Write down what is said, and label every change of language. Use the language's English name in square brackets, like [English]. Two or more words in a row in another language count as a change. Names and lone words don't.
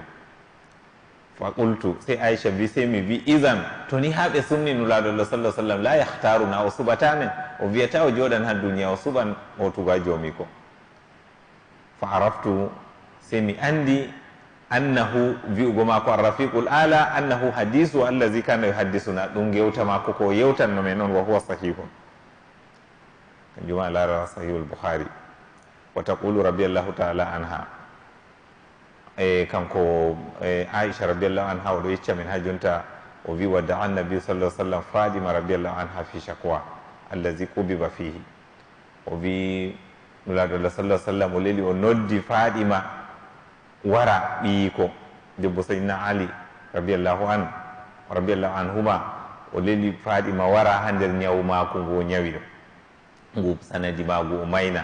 [Arabic] فقلت, [Fula] sey aicha wi, sey mi wi idan to ni ha ɓe sumni nulaaɗo allah [Arabic] صلى سلم لا يختارنا, [Fula] o suɓata men, o wiyata o joɗan ha duniya, o suɓan hotugo ha joomi ko. [Arabic] فعرفت, [Fula] sey mi andi annahu wi'ugo maako [Arabic] الرفيق الأعلى أنه حديثه الذي كان يحدثنا, [Fula] ɗum gewta maako ko yewtanno men on, [Arabic] وهو صحيح. [Fula] kanjum a lara sahihul bukhari. [Arabic] وتقول رضي الله تعالى عنها, [Fula] kanko aicha [Arabic] رضي الله عنها [Fula] oɗo yecca men ha jonta, o wi [Arabic] ودعا النبي صلى الله عليه وسلم فاطمة رضي الله عنها في شكواه الذي قبض فيه. [Fula] o wi nulaaɗo allah [Arabic] صلى سلم [Fula] o leli o noddi fadima wara ɓiyiko debbo sayyidina ali [Arabic] رضي الله عنهما, [Fula] o leli fadima wara ha nder ñawu maako ngu o ñawi ɗo, ngu sanadi maagu o mayna.